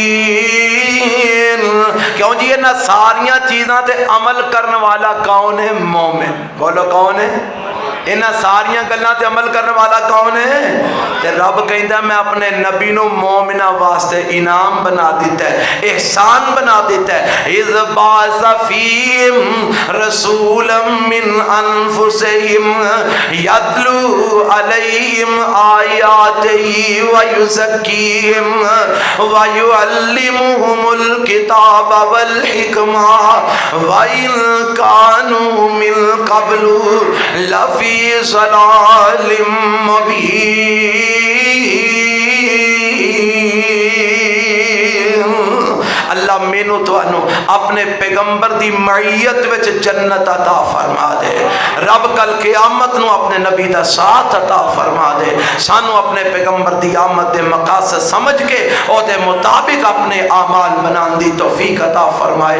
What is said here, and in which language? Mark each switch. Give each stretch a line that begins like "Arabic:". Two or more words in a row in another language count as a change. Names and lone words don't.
Punjabi: کیوں جی انہاں ساریاں چیزاں تے عمل کرنے والا کون ہے؟ مومن۔ بولو کون ہے؟ انہاں ساریاں گلاں تے عمل کرنے والا کون ہے؟ تے رب کہندا میں اپنے نبی نو مومنہ واسطے انعام بنا دیتا ہے، احسان بنا دیتا ہے۔
Arabic: اذ بعث فیہم رسولا من انفسہم یتلو علیہم آیاتہ ویزکیہم ویعلمہم الکتاب والحکمہ وَإِن كَانُوا مِن قَبْلُ لَفِي ضلال مبین۔
Punjabi: اللہ مینوں تانوں اپنے پیغمبر دی معیت وچ جنت عطا فرما دے، رب کل قیامت نو اپنے نبی دا ساتھ عطا فرما دے، سانو اپنے پیغمبر دی آمد دے مقاصد سمجھ کے او دے مطابق اپنے اعمال بنان دی توفیق عطا فرمائے۔